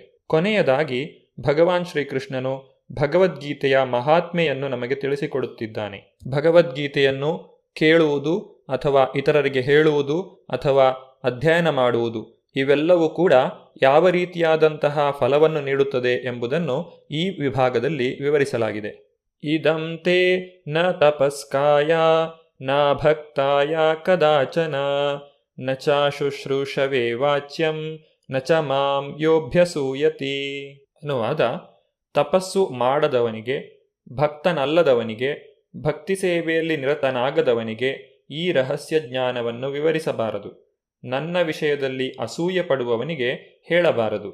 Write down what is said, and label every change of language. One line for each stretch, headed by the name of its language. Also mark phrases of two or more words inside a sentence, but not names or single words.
Kannada: ಕೊನೆಯದಾಗಿ ಭಗವಾನ್ ಶ್ರೀಕೃಷ್ಣನು ಭಗವದ್ಗೀತೆಯ ಮಹಾತ್ಮೆಯನ್ನು ನಮಗೆ ತಿಳಿಸಿಕೊಡುತ್ತಿದ್ದಾನೆ. ಭಗವದ್ಗೀತೆಯನ್ನು ಕೇಳುವುದು ಅಥವಾ ಇತರರಿಗೆ ಹೇಳುವುದು ಅಥವಾ ಅಧ್ಯಯನ ಮಾಡುವುದು ಇವೆಲ್ಲವೂ ಕೂಡ ಯಾವ ರೀತಿಯಾದಂತಹ ಫಲವನ್ನು ನೀಡುತ್ತದೆ ಎಂಬುದನ್ನು ಈ ವಿಭಾಗದಲ್ಲಿ ವಿವರಿಸಲಾಗಿದೆ.
Sanskrit: ಇದಂ ತೇ ನ ತಪಸ್ಕಾಯ ನ ಭಕ್ತಾಯ ಕದಾಚನ ನ ಚ ಶುಶ್ರೂಷವೇ ವಾಚ್ಯಂ ನ ಚ ಮಾಂ ಯೋಭ್ಯಸೂಯತಿ.
Kannada: ಅನುವಾದ: ತಪಸ್ಸು ಮಾಡದವನಿಗೆ, ಭಕ್ತನಲ್ಲದವನಿಗೆ, ಭಕ್ತಿ ಸೇವೆಯಲ್ಲಿ ನಿರತನಾಗದವನಿಗೆ ಈ ರಹಸ್ಯ ಜ್ಞಾನವನ್ನು ವಿವರಿಸಬಾರದು. ನನ್ನ ವಿಷಯದಲ್ಲಿ ಅಸೂಯೆ ಪಡುವವನಿಗೆ ಹೇಳಬಾರದು.